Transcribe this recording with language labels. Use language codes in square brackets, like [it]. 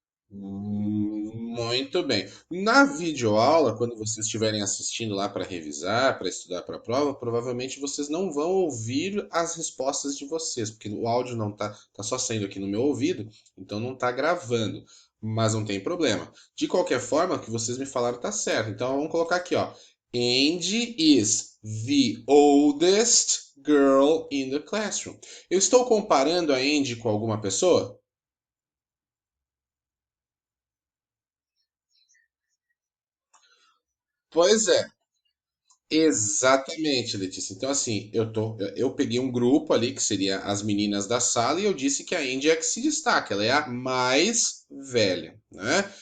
[pt] Muito bem. Na videoaula, quando vocês estiverem assistindo lá para revisar, para estudar para a prova, provavelmente vocês não vão ouvir as respostas de vocês, porque o áudio não tá só saindo aqui no meu ouvido, então não tá gravando. Mas não tem problema. De qualquer forma, o que vocês me falaram tá certo. Então vamos colocar aqui, ó. [en] Angie is the oldest girl in the classroom. [pt] Eu estou comparando a Angie com alguma pessoa? Pois é. Exatamente, Letícia. Então, assim, eu peguei um grupo ali que seria as meninas da sala e eu disse que a Andy é a que se destaca, ela é a mais velha, né?